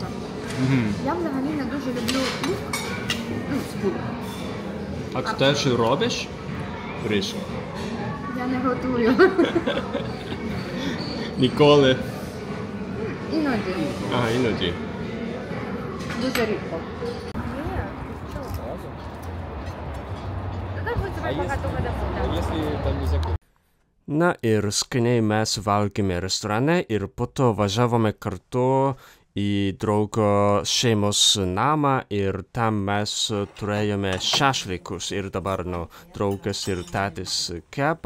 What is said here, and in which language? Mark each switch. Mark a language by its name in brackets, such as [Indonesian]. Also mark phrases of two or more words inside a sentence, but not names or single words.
[Ukrainian] Я взагалі не дуже люблю лук, цибулю. А ти теж робиш рис? Я не готую. Ніколи. Іноді. А, іноді. Дуже рідко. [Lithuanian] Na ir skaniai mes valgėme restorane ir po to važiavome kartu į draugo šeimos namą ir tam mes turėjome šašlykus ir dabar draugas ir tėtis kepa.